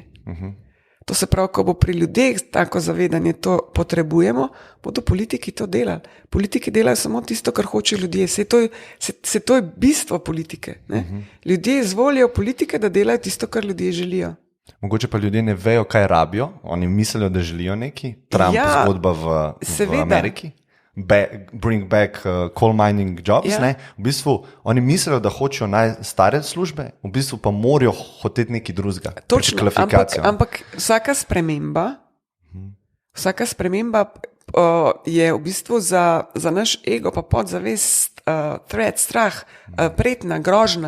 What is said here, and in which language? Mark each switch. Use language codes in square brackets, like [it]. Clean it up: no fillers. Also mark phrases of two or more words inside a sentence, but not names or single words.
[sl] To se pravi, ko bo pri ljudeh tako zavedanje, to potrebujemo, bodo politiki to delali. Politiki delajo samo tisto, kar hoče ljudje. Se to je bistvo politike. Ljudje izvolijo politike, da delajo tisto, kar ljudje želijo. Mogoče pa ljudje ne vejo, kaj rabijo, oni mislijo, da želijo neki. Trump zgodba v Ameriki. [en] Bring back coal mining jobs. [sl] Ja. V bistvu oni mislijo, da hočejo stare službe, v bistvu pa morajo hoteti nekaj drugega. Točno, ampak vsaka sprememba je v bistvu za naš ego pa podzavest threat, strah, pretnja, grožnja.